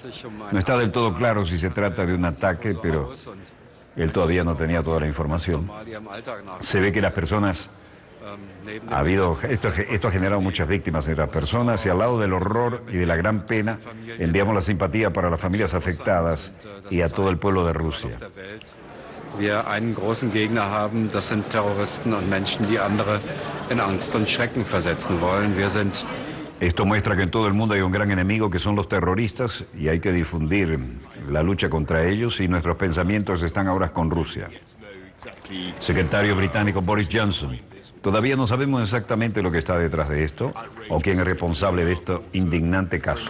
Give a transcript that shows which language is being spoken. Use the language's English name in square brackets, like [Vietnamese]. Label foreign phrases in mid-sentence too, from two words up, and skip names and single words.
[Spanish] No está del todo claro si se trata de un ataque, pero él todavía no tenía toda la información. Se ve que las personas... Esto ha generado muchas víctimas entre las personas y al lado del horror y de la gran pena enviamos la simpatía para las familias afectadas y a todo el pueblo de Rusia. [German] Wir einen großen Gegner haben, das sind Terroristen und Menschen, die andere in Angst und Schrecken versetzen wollen. [Spanish] Esto muestra que en todo el mundo hay un gran enemigo que son los terroristas y hay que difundir la lucha contra ellos y nuestros pensamientos están ahora con Rusia. Secretario británico Boris Johnson. Todavía no sabemos exactamente lo que está detrás de esto o quién es responsable de este indignante caso.